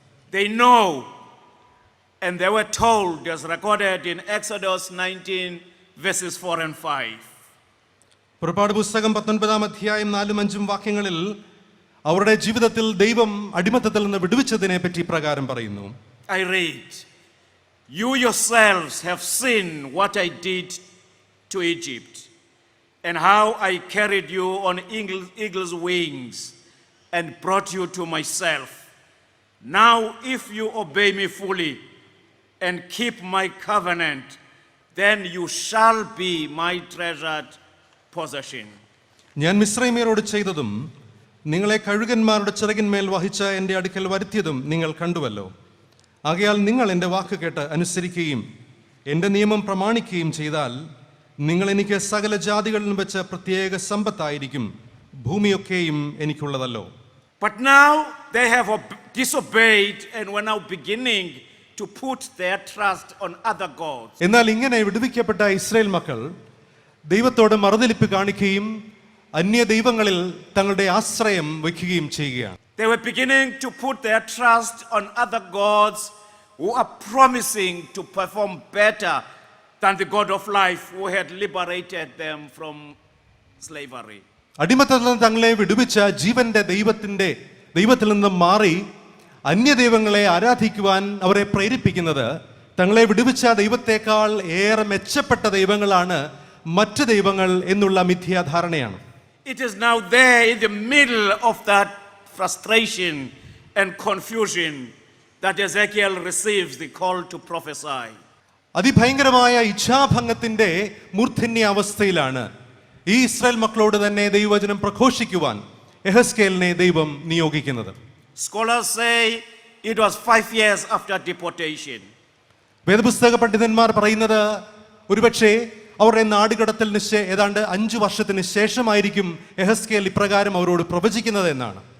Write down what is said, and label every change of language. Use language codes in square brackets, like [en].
[en] They know, and they were told, as recorded in Exodus 19 verses 4 and 5. [ml] പുറപ്പാട് പുസ്തകം 19 അധ്യായം 4-5 വാക്യങ്ങളിൽ അവരുടെ ജീവിതത്തിൽ ദൈവം അടിമത്തത്തിൽ നിന്ന് വിടുവിച്ചതിനെ പറ്റി പ്രകാരം പറയുന്നു. [en] I read, "You yourselves have seen what I did to Egypt, and how I carried you on eagle's wings and brought you to myself. Now if you obey me fully and keep my covenant, then you shall be my treasured possession." [ml] ഞാൻ മിസ്രൈമ്യരോട് ചെയ്തതും നിങ്ങളെ കഴുകന്മാരുടെ ചിറകിന്മേൽ വഹിച്ച എൻ്റെ അടുക്കൽ വരുത്തിയതും നിങ്ങൾ കണ്ടുവല്ലോ. ആകയാൽ നിങ്ങൾ എൻ്റെ വാക്ക് കേട്ട് അനുസരിക്കുകയും എൻ്റെ നിയമം പ്രമാണിക്കുകയും ചെയ്താൽ നിങ്ങൾ എനിക്ക് സകല ജാതികളിലും വെച്ച് പ്രത്യേക സമ്പത്തായിരിക്കും. ഭൂമിയൊക്കെയും എനിക്കുള്ളതല്ലോ. [en] But now they have disobeyed and were now beginning to put their trust on other gods. [ml] എന്നാൽ ഇങ്ങനെ വിടുവിക്കപ്പെട്ട ഇസ്രായേൽ മക്കൾ ദൈവത്തോട് മറുതലിപ്പ് കാണിക്കുകയും അന്യ ദൈവങ്ങളിൽ തങ്ങളുടെ ആശ്രയം വയ്ക്കുകയും ചെയ്യുകയാണ്. [en] They were beginning to put their trust on other gods who are promising to perform better than the God of life who had liberated them from slavery. [ml] അടിമത്തത്തിൽ നിന്ന് തങ്ങളെ വിടുവിച്ച ജീവന്റെ ദൈവത്തിൽ നിന്ന് മാറി അന്യദൈവങ്ങളെ ആരാധിക്കുവാൻ അവരെ പ്രേരിപ്പിക്കുന്നത് തങ്ങളെ വിടുവിച്ച ദൈവത്തെക്കാൾ ഏറെ മെച്ചപ്പെട്ട ദൈവങ്ങളാണ് മറ്റ് ദൈവങ്ങൾ എന്നുള്ള മിഥ്യാധാരണയാണ്. [en] It is now there in the middle of that frustration and confusion that Ezekiel receives the call to prophesy. [ml] അതിഭയങ്കരമായ ഇച്ഛാഭംഗത്തിന്റെ മൂർധന്യ അവസ്ഥയിലാണ് ഈ ഇസ്രായേൽ മക്കളോട് തന്നെ ദൈവവചനം പ്രഘോഷിക്കുവാൻ എഹെസ്കേലിനെ ദൈവം നിയോഗിക്കുന്നത്. [en] Scholars say it was 5 years after deportation. [ml] വേദപുസ്തക പണ്ഡിതന്മാർ പറയുന്നത് ഒരുപക്ഷെ അവരുടെ നാടുകടത്തലിന് ഏതാണ്ട് 5 വർഷത്തിന് ശേഷമായിരിക്കും എഹെസ്കേൽ ഇപ്രകാരം അവരോട് പ്രവചിക്കുന്നത് എന്നാണ്.